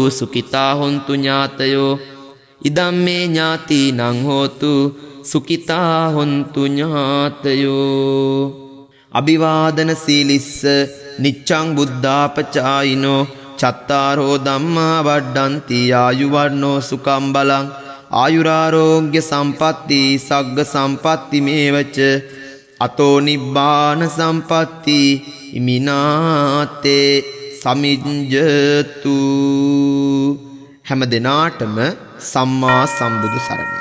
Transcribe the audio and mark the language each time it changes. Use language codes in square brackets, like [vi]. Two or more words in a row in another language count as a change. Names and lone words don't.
[pi] සුඛිතා හොන්තු ඥාතයෝ ඉදම්මේ ඥාතිනං හෝතු සුඛිතා හොන්තු ඥාතයෝ අභිවාදන සීලිස්ස නිච්ඡං බුද්ධාපචායිනෝ චත්තාරෝ ධම්මා වඩ්ඩන්ති ආයුවර්ණෝ සුඛං බලං ආයුරාරෝග්‍ය සම්පatti සග්ග සම්පatti මේවච අතෝ නිබ්බාන සම්පatti ඉමිනාතේ සමිඤ්ජතු [si] හැම දිනාටම සම්මා සම්බුදු සරණයි.